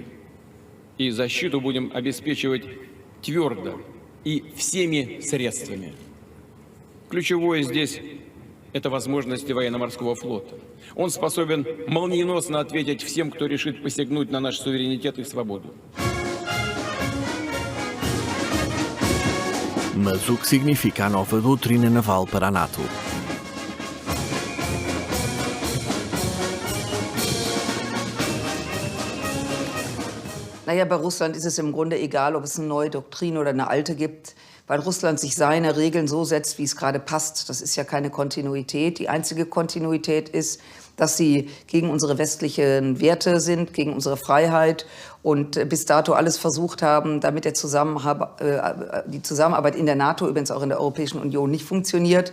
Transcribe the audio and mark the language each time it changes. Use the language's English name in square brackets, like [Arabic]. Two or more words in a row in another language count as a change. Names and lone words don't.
[Russian] И защиту будем обеспечивать твердо и всеми средствами. Ключевое здесь – это возможности военно-морского флота. Он способен молниеносно ответить всем, кто решит посягнуть на наш суверенитет и свободу. [Portuguese] Mas o que significa a nova doutrina naval para a NATO? [German] Naja, bei Russland ist es im Grunde egal, ob es eine neue Doktrin oder eine alte gibt, weil Russland sich seine Regeln so setzt, wie es gerade passt. Das ist ja keine Kontinuität. Die einzige Kontinuität ist, dass sie gegen unsere westlichen Werte sind, gegen unsere Freiheit und bis dato alles versucht haben, damit die Zusammenarbeit in der NATO, übrigens auch in der Europäischen Union, nicht funktioniert.